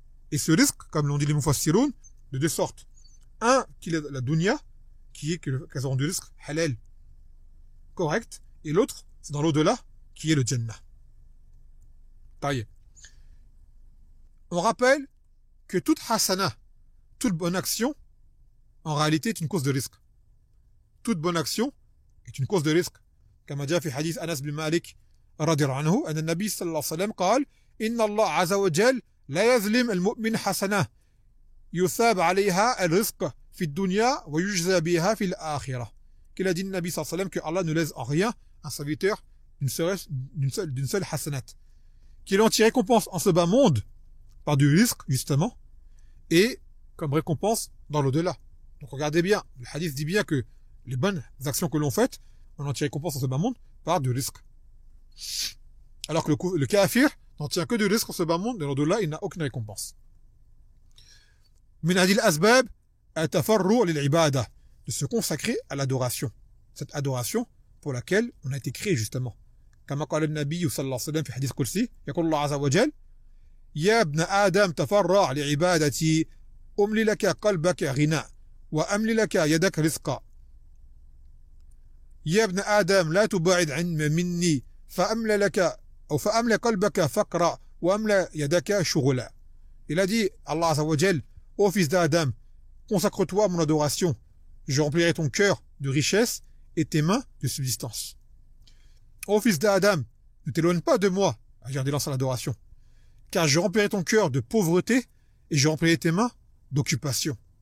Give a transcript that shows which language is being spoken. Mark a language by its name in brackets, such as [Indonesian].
[French] Et ce risque, comme l'ont dit les mufassiroun, de 2 sortes. Un, qui est la dunya, qui est qu'elles auront du risque halal, correct, et l'autre, c'est dans l'au-delà, qui est le Jannah. Taïe. On rappelle que toute hasana, toute bonne action, en réalité est une cause de risque. Toute bonne action est une cause de risque. [Arabic] Comme dit في حديث أنس بن مالك رضي الله عنه أن النبي صلى الله عليه وسلم قال إن الله عز وجل لا يظلم المؤمن حسنة يثاب عليها الرزق في الدنيا ويجزى بها في الآخرة. [French] Qu'il a dit le Nabi صلى الله عليه وسلم que Allah ne laisse en rien un serviteur d'une seule hasanat. Qu'il en tire récompense en ce bas monde par du risque justement et comme récompense dans l'au-delà. Donc regardez bien, le hadith dit bien que les bonnes actions que l'on fait, on en tire récompense en ce bas monde par du risque. Alors que le kafir n'en tient que du risque en ce bas monde, et l'au-delà, il n'a aucune récompense. [Arabic] Min hadil asbab atafarru lil-ibada, [French] de se consacrer à l'adoration. Cette adoration pour laquelle on a été créé justement. [Arabic] Comme قال النبي صلى الله عليه وسلم في حديث قدسي يقول الله عز وجل يا ابن آدم تفرع لعبادتي أملي لك قلبك غنى وأملي لك يدك رزقا يا ابن آدم لا تبعد عن مني فأملى لك أو فأملى قلبك فقرا وأملى يدك شغلا. [French] Il a dit, Allah Azza wa Jal, ô fils d'Adam, consacre-toi à mon adoration, je remplirai ton cœur de richesse et tes mains de subsistance. Ô fils d'Adam, ne t'éloigne pas de moi, à dire à l'adoration, car je remplirai ton cœur de pauvreté et je remplirai tes mains d'occupation.